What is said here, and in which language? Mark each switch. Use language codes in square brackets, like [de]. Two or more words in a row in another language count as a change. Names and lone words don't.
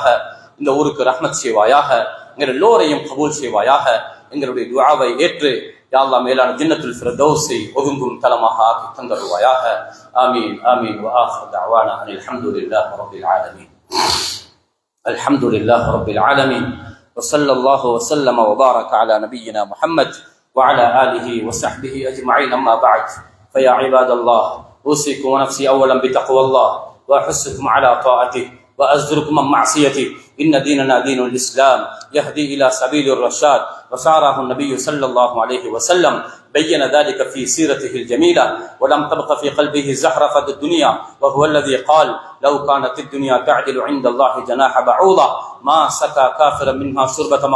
[ta] இந்த ஊருக்கு ரஹ்மத் செய்வாயாக. எங்கள் எல்லோரையும் கபூல் செய்வாயாக. எங்களுடைய துஆவை ஏற்று [ar] يا الله [ta] மேலான ஜன்னத்துல் ஃபிர்தௌஸை ஒதுங்கும் தலமாக ஆக்கி தந்தருள்வாயாக. [ar] آمين آمين. و آخر دعوانا الحمد لله رب العالمين. الحمد لله رب العالمين. وصلى الله وسلم وبارك على نبينا محمد وعلى آله وصحبه أجمعين. أما بعد، فيا عباد الله، أوصيكم ونفسي أولا بتقوى الله وأحثكم على طاعته وأزجركم عن معصيته. إن ديننا دين الإسلام يهدي إلى سبيل الرشاد، وساره النبي صلى الله عليه وسلم بين ذلك في سيرته الجميلة، ولم تبق في قلبه زخرفة الدنيا، وهو الذي قال: لو كانت الدنيا تعدل عند الله جناح بعوضة ما سقى كافرا منها شربة ما.